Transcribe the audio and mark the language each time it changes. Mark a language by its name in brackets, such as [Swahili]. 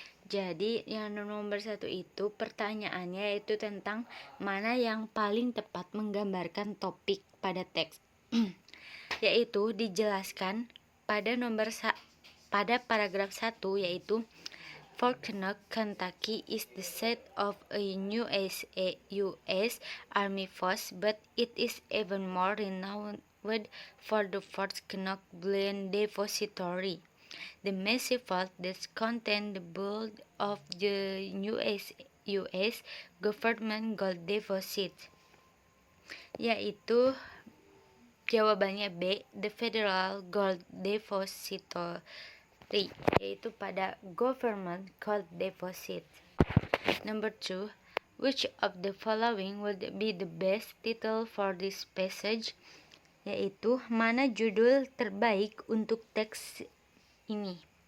[Indonesian] Jadi yang nomor 1 itu pertanyaannya yaitu tentang mana yang paling tepat menggambarkan topik pada teks. Yaitu dijelaskan pada paragraf 1, yaitu [English] Fort Knox, Kentucky is the site of a US Army force, but it is even more renowned for the Fort Knox Bullion Depository, the massive vault that contains the bulk of the US government gold deposit. [Indonesian] Yaitu jawabannya [English] B, the Federal Gold Depository, [Indonesian] yaitu pada [English] Government Gold Deposit. Number 2, which of the following would be the best title for this passage? [Indonesian] Yaitu mana judul terbaik untuk teks ini?